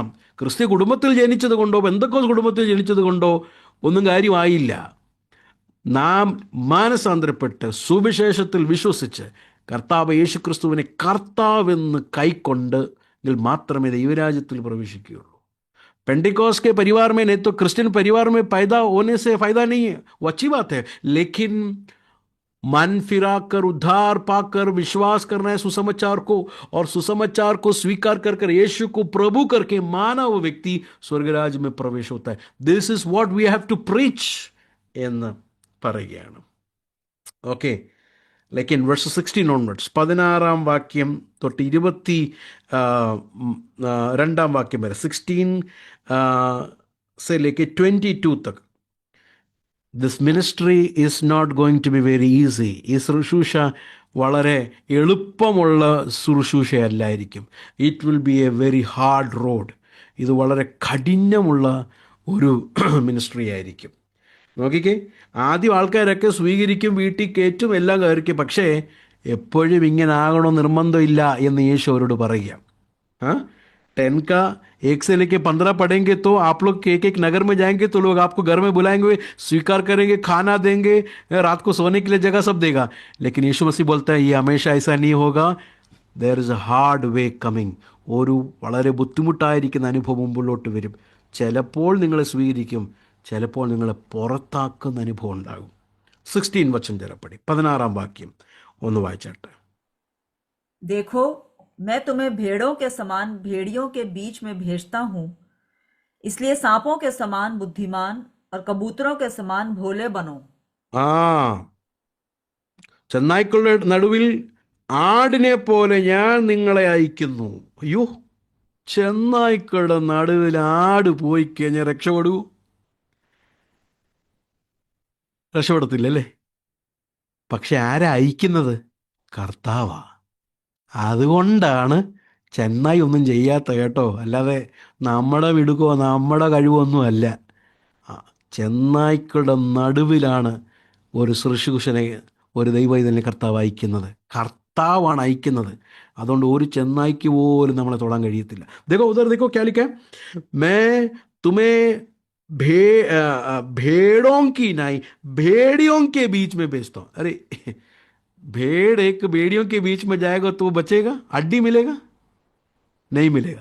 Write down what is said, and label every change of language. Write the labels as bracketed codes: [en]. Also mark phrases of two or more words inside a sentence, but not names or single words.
[ml] ക്രിസ്ത്യ കുടുംബത്തിൽ ജനിച്ചത് കൊണ്ടോ പെന്തക്കോസ്ത് കുടുംബത്തിൽ ജനിച്ചത് കൊണ്ടോ ഒന്നും കാര്യമായില്ല. നാം മാനസാന്തരപ്പെട്ട് സുവിശേഷത്തിൽ വിശ്വസിച്ച് കർത്താവ് യേശുക്രിസ്തുവിനെ കർത്താവെന്ന് കൈക്കൊണ്ട് മാത്രമേ ദൈവരാജ്യത്തിൽ പ്രവേശിക്കുകയുള്ളൂ. [hi] पेंटिकॉस्ट के परिवार में नहीं तो क्रिश्चियन परिवार में पैदा होने से फायदा नहीं है, वो अच्छी बात है, लेकिन मन फिरा कर उद्धार पाकर विश्वास करना है सुसमाचार को, और सुसमाचार को स्वीकार कर कर यीशु को प्रभु करके माना वो व्यक्ति स्वर्गराज में प्रवेश होता है. [en] This is what we have to preach [ml] എന്ന് പറയുകയാണ്. ഓക്കെ, [hi] लेकिन वर्ष 16 onwards, 16 [ml] വാക്യം തൊട്ട് 22 വാക്യം വരെ, [hi] 16 से लेके 22 तक, [en] This ministry is not going to be very easy. [ml] ഈ ശുശ്രൂഷ വളരെ എളുപ്പമുള്ള ശുശ്രൂഷയല്ലായിരിക്കും. [en] It will be a very hard road. [ml] ഇത് വളരെ കഠിനമുള്ള ഒരു മിനിസ്ട്രി ആയിരിക്കും. നോക്കിക്കേ, ആദ്യം ആൾക്കാരൊക്കെ സ്വീകരിക്കും, വീട്ടിൽ കയറ്റും, എല്ലാം കയറിക്കും. പക്ഷേ എപ്പോഴും ഇങ്ങനെ ആകണോ നിർബന്ധമില്ല എന്ന് യേശു അവരോട് പറയുക. [hi] 10 का 1 से लेके 15 पढ़ेंगे तो आप लोग एक एक नगर में जाएंगे तो लोग आपको घर में बुलाएंगे, स्वीकार करेंगे, खाना देंगे, रात को सोने के लिए जगह सब देगा. लेकिन यीशु मसीह बोलता है ये हमेशा ऐसा नहीं होगा. [en] There is a hard way coming. [ml] ഒരു വളരെ ബുദ്ധിമുട്ടായിരിക്കുന്ന അനുഭവം മുമ്പിലോട്ട് വരും. ചിലപ്പോൾ നിങ്ങളെ സ്വീകരിക്കും, ചിലപ്പോൾ നിങ്ങളെ പുറത്താക്കുന്ന അനുഭവം ഉണ്ടാകും. 16 വചനം ജരപ്പടി, 16 വാക്യം ഒന്ന് വായിച്ചാട്ടെ. [hi] देखो, मैं तुम्हें भेड़ों के समान भेड़ियों के बीच में भेजता हूँ, इसलिए सांपों के समान बुद्धिमान और कबूतरों के समान भोले बनो. [ml] ആ, ചെന്നായ്ക്കളുടെ നടുവിൽ ആടിനെ പോലെ ഞാൻ നിങ്ങളെ അയക്കുന്നു. അയ്യോ, ചെന്നായ്ക്കളുടെ നടുവിൽ ആട് പോയി കഴിഞ്ഞാൽ രക്ഷപ്പെടൂ? രക്ഷപ്പെടത്തില്ലല്ലേ? പക്ഷെ ആരാ അയക്കുന്നത്? കർത്താവാ. അതുകൊണ്ടാണ് ചെന്നായി ഒന്നും ചെയ്യാത്ത കേട്ടോ, അല്ലാതെ നമ്മുടെ മിടുക്കോ നമ്മുടെ കഴിവൊന്നും അല്ല. ചെന്നായ്ക്കളുടെ നടുവിലാണ് ഒരു ശുശ്രൂഷനെ, ഒരു ദൈവത്തിനെ കർത്താവ് അയക്കുന്നത്. കർത്താവാണ് അയക്കുന്നത്. അതുകൊണ്ട് ഒരു ചെന്നായ്ക്ക് പോലും നമ്മളെ തൊടാൻ കഴിയത്തില്ല. [hi] देखो उधर देखो क्या लिखा है, मैं तुम्हें भेड़ों की नहीं भेड़ियों के बीच में भेजता हूँ. अरे भेड़ एक भेड़ियों के बीच में जाएगा तो वो बचेगा? हड्डी मिलेगा? नहीं मिलेगा.